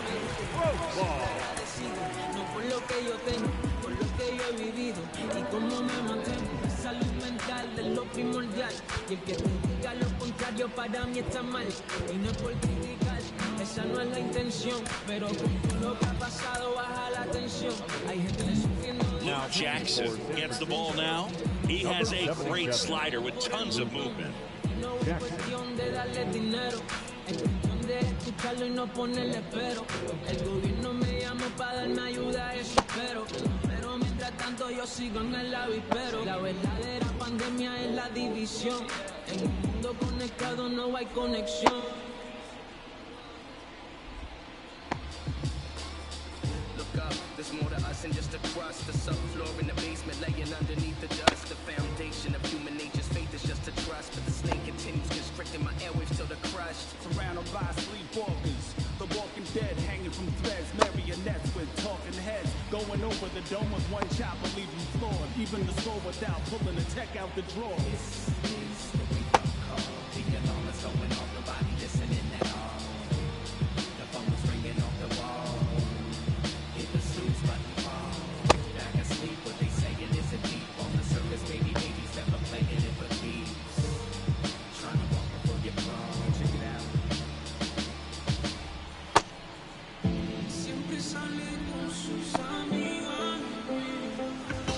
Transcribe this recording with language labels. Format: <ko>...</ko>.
<es>No por lo que yo tengo, por lo que yo he vivido y cómo me mantengo. La salud mental es lo primordial y el que te diga lo contrario para mí está mal. Y no es por criticar, esa no es la intención, pero con todo lo que ha pasado baja la tensión. Hay gente sufriendo.</es> <en>Now Jackson gets the ball now. He has a great slider with tons of movement.</en> <es>No es cuestión de darle dinero, es cuestión de escucharlo y no ponerle pero. El gobierno me llamó para darme ayuda, eso espero. Pero mientras tanto yo sigo en el avispero. La verdadera pandemia es la división. En un mundo conectado no hay conexión.</es> <en>Look up, there's more to us than just a crust. The subfloor in the basement laying underneath the dust. The foundation of human nature's faith is just a trust. But the snake continues constricting my airwaves till they're crushed. Surrounded by sleepwalkers, the walking dead hanging from threads, marionettes with talking heads, going over the dome with one chop will leave you floored. Even the score without pulling the tech out the drawer. This is the wake-up call. The alarm is going off, nobody listening at all. The phone is ringing off the wall. Hit the snooze button, fall. Back asleep, what they saying isn't deep. On the surface, babies never playing it for keeps. Trying to walk before you fall. Check it out.</en> <es>Siempre sale con sus amigas.</es>